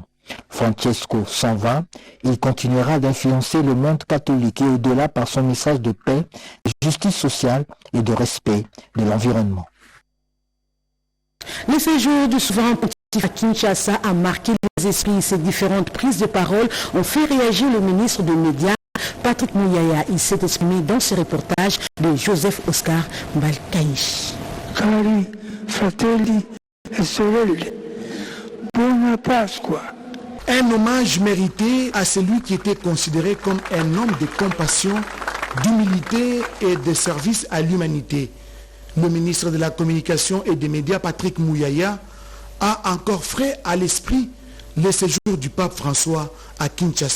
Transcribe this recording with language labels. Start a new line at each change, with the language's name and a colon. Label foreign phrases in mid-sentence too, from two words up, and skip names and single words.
French: Francesco s'en va, il continuera d'influencer le monde catholique et au-delà par son message de paix, de justice sociale et de respect de l'environnement. Le séjour du souverain pontife à Kinshasa a marqué les esprits. Ces différentes prises de parole ont fait réagir le ministre des Médias, Patrick Mouyaya. Il s'est exprimé dans ce reportage de Joseph Oscar Mbalkaï.
Italian: Cari fratelli e sorelle, buona Pasqua.
French: Un hommage mérité à celui qui était considéré comme un homme de compassion, d'humilité et de service à l'humanité. Le ministre de la Communication et des Médias, Patrick Mouyaya, a encore frais à l'esprit le séjour du pape François à Kinshasa.